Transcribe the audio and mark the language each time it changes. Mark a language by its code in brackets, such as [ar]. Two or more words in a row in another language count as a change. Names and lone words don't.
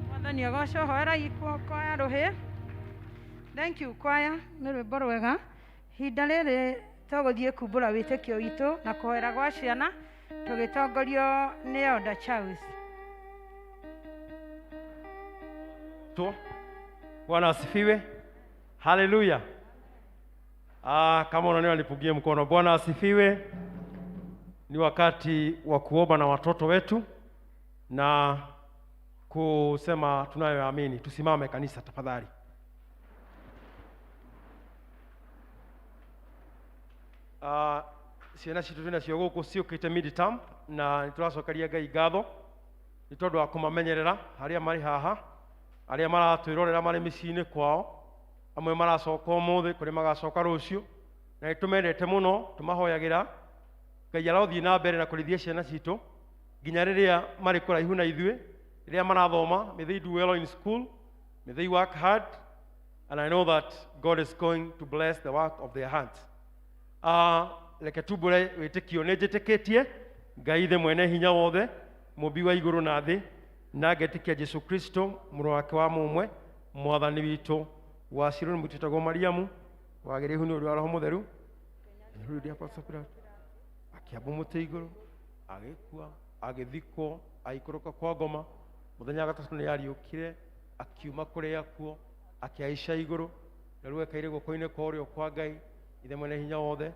[ki] Mwathani agocwo hoera kwaya ruhi. [en] Thank you [ki] kwaya nĩ rwĩmbo rwega. Hinda rĩrĩ tũgũthiĩ kumbũra wĩtĩkio witũ na kũhoera gwa ciana tũgĩtongorio nĩ Elder Charles. [sw] Bwana asifiwe. Haleluya. Kama unaniona nipungie mkono. Bwana asifiwe. Ni wakati wa kuomba na watoto wetu na kusema tunayoamini. Tusimame kanisa tafadhali. [ki] Ciana citu twinacio gũkũ ciũkĩte mid-term na nĩtũracokeria Ngai ngatho nĩ tondũ wa kũmamenyerera arĩa marĩ haha, arĩa maratwĩrorera marĩ mĩciĩ-inĩ kwao, amwe maracoka ũmũthĩ, kũrĩ magacoka rũciũ, na nĩtũmendete mũno, tũmahoyagĩra Ngai arothiĩ na mbere na kũrĩithia ciana citũ nginya rĩrĩa marĩ kũraihu na ithuĩ, rĩrĩa marathoma. [en] May they do well in school, may they work hard, and I know that God is going to bless the work of their hands. [ki] Reke tumbũre wĩtĩkio. Nĩ njĩtĩkĩtie Ngai ithe mwene hinya wothe, mũmbi wa igũrũ na thĩ, na ngetĩkia Jesu Kristo mũrũ wake wa mũmwe, mwathani witũ, wacirwo nĩ mũtitagwo Mariamu, wagĩrĩhu nĩ ũndũ wa Roho Mũtheru, akĩambwo mũtĩ igũrũ, agĩkua, agĩthikwo, agĩikũrũka kwa ngoma, mũthenya wa gatatũ nĩ ariũkire, akiuma kũrĩ akuo, akĩhaica igũrũ, na rĩu ekaire guoko-inĩ kwa ũrĩo kwa Ngai ithe mwene hinya wothe.